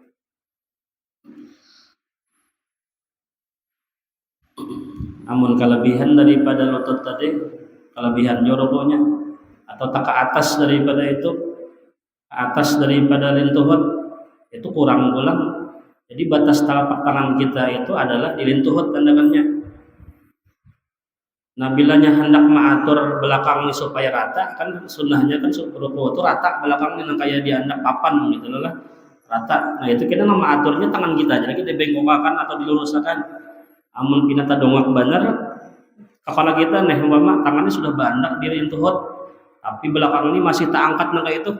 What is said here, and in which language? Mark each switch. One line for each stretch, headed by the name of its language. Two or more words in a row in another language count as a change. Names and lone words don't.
Banjar: Namun kelebihan daripada lutut tadi, kelebihan rukuknya atau tak ke atas daripada itu, atas daripada lintuhut itu kurang. Jadi batas telapak tangan kita itu adalah di lintuhut tandakannya. Nah, bilanya hendak mengatur belakangnya supaya rata, kan sunnahnya kan ruku itu rata belakangnya, kayak dia hendak papan gitu lah, rata. Nah, itu kita mengaturnya tangan kita, jadi kita bengkokkan atau diluruskan. Amun pinata dongak bener, kepala kita umpama tangannya sudah bandak di lintuhut, tapi belakang ini masih tak angkat kayak itu.